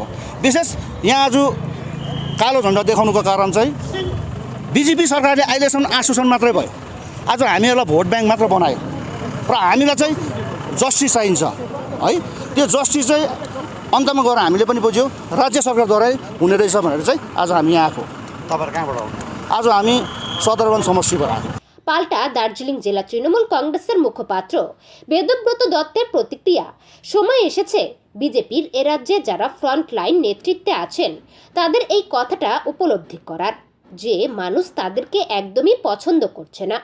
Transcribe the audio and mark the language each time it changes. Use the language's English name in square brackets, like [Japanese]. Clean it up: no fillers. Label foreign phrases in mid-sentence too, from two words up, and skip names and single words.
[Nepali] विशेष यहाँ आज कालो झन्डा देखाउनुको कारण चाहिँ बिजेपी सरकारले अहिलेसम्म आश्वासन मात्रै भयो। आज हामीहरूलाई [English] vote bank [Nepali] मात्र बनायो र हामीलाई चाहिँ जस्टिस चाहिन्छ है। त्यो जस्टिस चाहिँ अन्तमा गएर हामीले पनि बुझ्यौँ राज्य सरकारद्वारै हुने रहेछ भनेर चाहिँ आज हामी यहाँ आएको। तपाईँहरू कहाँबाट आउनु? आज हामी सदरवन समष्टिबाट आएको। [Bangla] পাল্টা দার্জিলিং জেলা তৃণমূল কংগ্রেসের মুখপাত্র বেদব্রত দত্তের প্রতিক্রিয়া, সময় এসেছে বিজেপির এ রাজ্যে যারা ফ্রন্টলাইন নেতৃত্বে আছেন তাদের এই কথাটা উপলব্ধি করার, যে মানুষ তাদেরকে একদমই পছন্দ করছে না।